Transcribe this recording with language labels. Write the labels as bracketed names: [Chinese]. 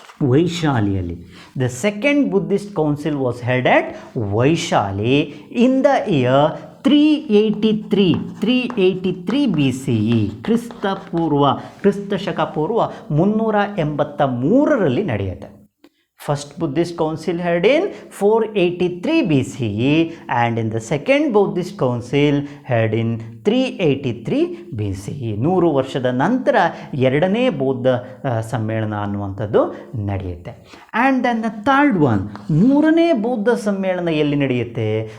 [English] ವೈಶಾಲಿಯಲ್ಲಿ the second Buddhist council was held at Vaishali in the year 383 BCE, [Kannada] ಕ್ರಿಸ್ತಶಕ ಪೂರ್ವ 383ರಲ್ಲಿ ನಡೆಯುತ್ತೆ. [English] First Buddhist Council held in 483 BCE and in the second Buddhist Council held in 383 BCE. [Kannada] 100 ವರ್ಷದ ನಂತರ ಎರಡನೇ ಬೌದ್ಧ ಸಮ್ಮೇಳನ ಅನ್ನುವಂಥದ್ದು ನಡೆಯುತ್ತೆ. [English] and then the third one, [Kannada] ಮೂರನೇ ಬೌದ್ಧ ಸಮ್ಮೇಳನ ಎಲ್ಲಿ ನಡೆಯುತ್ತೆ?